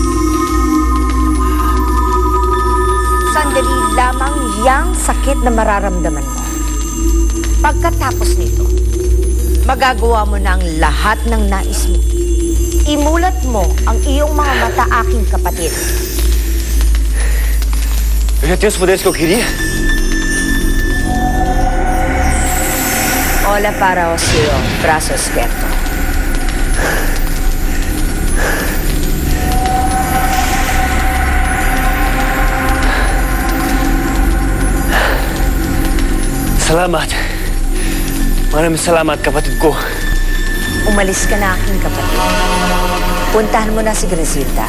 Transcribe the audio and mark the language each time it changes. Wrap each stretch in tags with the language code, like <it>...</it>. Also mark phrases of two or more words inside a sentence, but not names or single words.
<tl>Sandali lamang yang sakit na mararamdaman mo. Pagkatapos nito, magagawa mo na ang lahat ng nais mo. Imulat mo ang iyong mga mata, aking kapatid.</tl> <pt>Eu já tenho os poderes que eu queria? Olha para o seu braço esquerdo.</pt> <tl>Salamat. Maraming salamat, kapatid ko. Umalis ka na, aking kapatid. Puntahan mo na si Griselda.</tl>